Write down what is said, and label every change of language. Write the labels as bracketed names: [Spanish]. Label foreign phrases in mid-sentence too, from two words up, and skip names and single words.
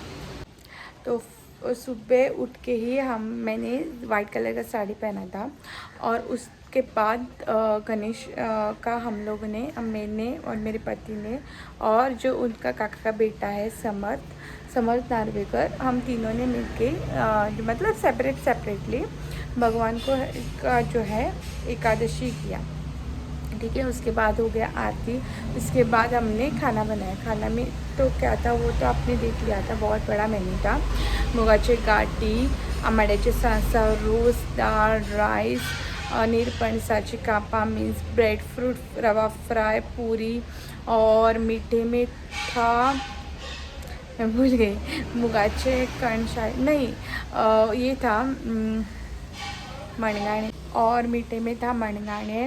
[Hindi] तो सुबह उठ के ही मैंने [English] white color [Hindi] का साड़ी पहना था और उसके बाद गणेश का हम लोगों ने, मैंने और मेरे पति ने और जो उनका काका का बेटा है समर्थ नार्वेकर, हम तीनों ने मिलके मतलब सेपरेटली भगवान को का जो है एकादशी किया। ठीक है, उसके बाद हो गया आरती। उसके बाद हमने खाना बनाया। खाना में तो क्या था वो तो आपने देख लिया था, बहुत बड़ा मेन्यू था। [Konkani] मुगाचे गाठी, आंबाड्याचे सांसा, रोज डाळ, [Hindi] राइस, [Konkani] नीरपणसाची कापा [English] means bread fruit, [Hindi] रवा फ्राई, पूरी, और मीठे में था, मैं भूल गई, [Konkani] मुगाचे कण [Hindi] शायद नहीं, ये था मणगाणे, और मीठे में था मणगाणे।